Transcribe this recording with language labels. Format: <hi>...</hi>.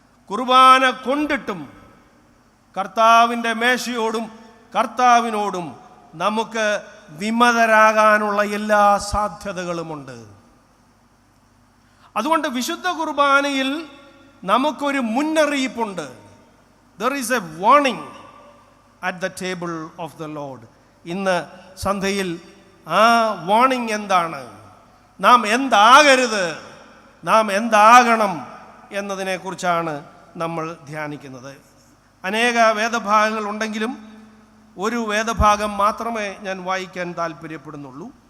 <ml>കുർബാന കൊണ്ടിട്ടും കർത്താവിൻ്റെ മേശയോടും കർത്താവിനോടും നമുക്ക് വിമതരാകാനുള്ള എല്ലാ സാധ്യതകളുമുണ്ട്. അതുകൊണ്ട് വിശുദ്ധ കുർബാനയിൽ നമുക്കൊരു മുന്നറിയിപ്പുണ്ട്.</ml> <en>There is a warning at the table of the Lord.</en> <ml>ഇന്ന് സന്ധ്യയിൽ ആ വാർണിംഗ് എന്താണ്? നാം എന്താകരുത്, നാം എന്താകണം എന്നതിനെക്കുറിച്ചാണ് നമ്മൾ ധ്യാനിക്കുന്നത്. അനേക വേദഭാഗങ്ങൾ ഉണ്ടെങ്കിലും ഒരു വേദഭാഗം മാത്രമേ ഞാൻ വായിക്കാൻ താല്പര്യപ്പെടുന്നുള്ളൂ.</ml>